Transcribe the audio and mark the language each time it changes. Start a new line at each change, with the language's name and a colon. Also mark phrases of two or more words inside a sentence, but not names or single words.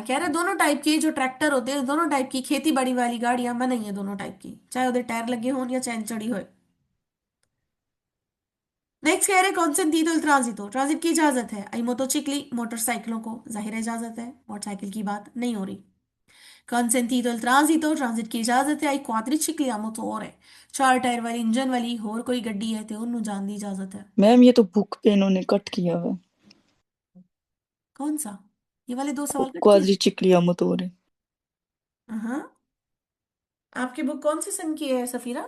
Hindi: कह रहे दोनों टाइप के जो ट्रैक्टर होते हैं, दोनों टाइप की खेती बाड़ी वाली गाड़ियां मना ही है, दोनों टाइप की, चाहे उधर टायर लगे हों या चैन चढ़ी हो। नेक्स्ट कह रहे
Italian: consentito il transito
Hindi: ट्रांजिट की इजाजत है
Italian: ai motocicli
Hindi: मोटरसाइकिलों को, जाहिर है इजाजत है, मोटरसाइकिल की बात नहीं हो रही।
Italian: consentito il transito
Hindi: ट्रांजिट की इजाजत है
Italian: ai quadricicli a motore,
Hindi: चार टायर वाली इंजन वाली होर कोई गड्डी है तो उन्होंने जान दी इजाजत है। मैम ये तो बुक पे इन्होंने कट किया हुआ है। कौन सा? ये वाले दो सवाल कट किए।
Italian: quadricicli a motore.
Hindi: हाँ, आपकी बुक कौन सी सन की है सफीरा?